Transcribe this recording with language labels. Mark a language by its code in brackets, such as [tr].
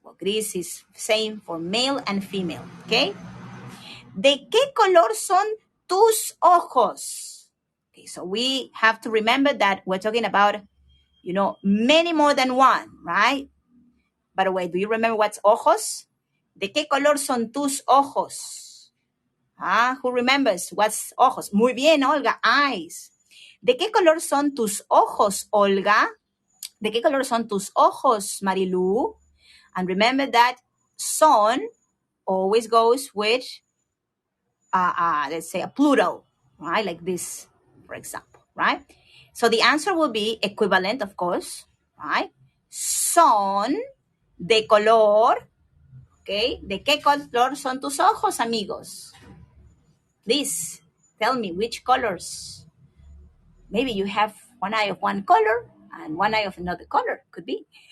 [en] Well, gris is same for male and female. Okay? [es] ¿De qué color son tus ojos? [en] Okay, so we have to remember that we're talking about, many more than one, right? By the way, do you remember what's ojos? [es] ¿De qué color son tus ojos? [en] Who remembers what's ojos? [es] Muy bien, Olga, eyes. ¿De qué color son tus ojos, Olga? ¿De qué color son tus ojos, Marilu? [en] And remember that son always goes with let's say a plural, right? Like this, for example, right? So the answer will be equivalent, of course, right? [es] Son de color, okay? ¿De qué color son tus ojos, amigos? [en] Please tell me which colors. Maybe you have one eye of one color and one eye of another color, could be.